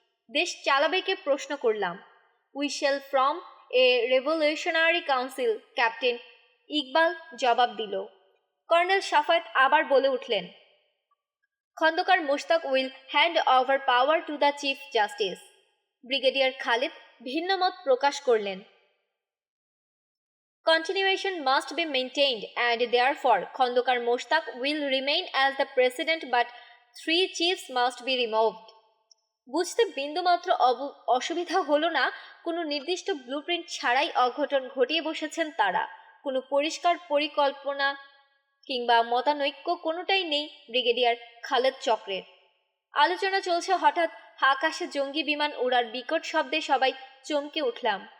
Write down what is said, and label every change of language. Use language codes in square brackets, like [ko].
[bn] দেশ চালাবেকে প্রশ্ন করলাম। [en] we shall form a revolutionary council, [bn] captain Iqbal জবাব দিল। কর্নেল সাফায়েত আবার বলে উঠলেন, [en] Khondaker Mostaq will hand over power to the chief justice. [bn] Brigadier Khalid ভিন্নমত প্রকাশ করলেন। [en] Continuation must be maintained and therefore Khondaker Mostaq will remain as the president but 3 chiefs must be removed. [bn] বুঝতে বিন্দুমাত্র অসুবিধা হলো না। কোনো নির্দিষ্ট ব্লুপ্রিন্ট ছাড়াই অঘটন ঘটিয়ে বসেছেন তারা। কোনো পরিষ্কার পরিকল্পনা কিংবা মতানৈক্য কোনোটাই নেই ব্রিগেডিয়ার খালেদ চক্রের। আলোচনা চলছে, হঠাৎ আকাশে জঙ্গি বিমান ওড়ার বিকট শব্দে সবাই চমকে উঠলাম।